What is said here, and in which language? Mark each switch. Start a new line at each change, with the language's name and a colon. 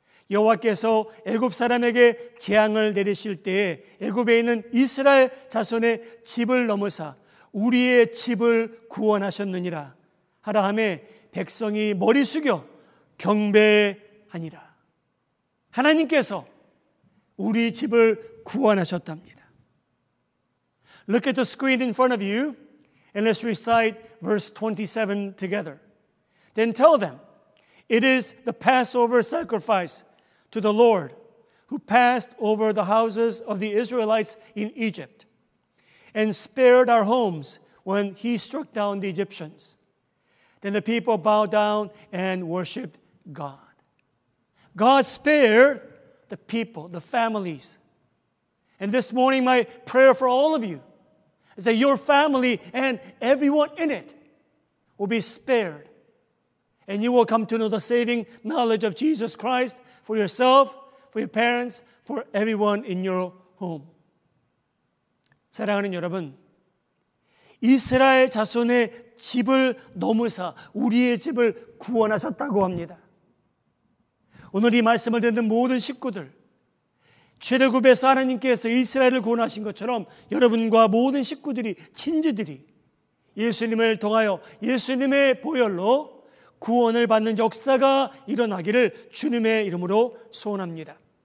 Korean: 여호와께서 애굽 사람에게 재앙을 내리실 때에 애굽에 있는 이스라엘 자손의 집을 넘으사 우리의 집을 구원하셨느니라 하라 하매 백성이 머리 숙여 경배하니라. 하나님께서 우리 집을 구원하셨답니다.
English: Look at the screen in front of you and let's recite verse 27 together. Then tell them, it is the Passover sacrifice to the Lord who passed over the houses of the Israelites in Egypt and spared our homes when he struck down the Egyptians. Then the people bowed down and worshiped God. God spared the people, the families. And this morning my prayer for all of you is that your family and everyone in it will be spared. And you will come to know the saving knowledge of Jesus Christ for yourself, for your parents, for everyone in your home.
Korean: 사랑하는 여러분, 이스라엘 자손의 집을 넘으사 우리의 집을 구원하셨다고 합니다. 오늘 이 말씀을 듣는 모든 식구들, 출애굽에서 하나님께서 이스라엘을 구원하신 것처럼 여러분과 모든 식구들이, 친지들이 예수님을 통하여 예수님의 보혈로 구원을 받는 역사가 일어나기를 주님의 이름으로 소원합니다.